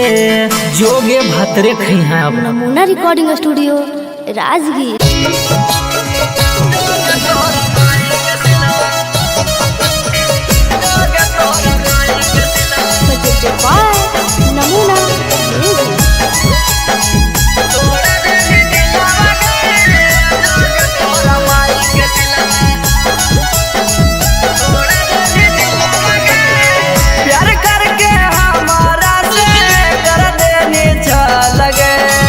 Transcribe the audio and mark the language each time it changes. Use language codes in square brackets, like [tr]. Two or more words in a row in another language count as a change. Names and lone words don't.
[mag] जोगे भतरे खैहा। नमूना रिकॉर्डिंग स्टूडियो राजगीर। [en] presented by Namuna Music. [mag] प्यार करके हमारा से कर देने चल गए।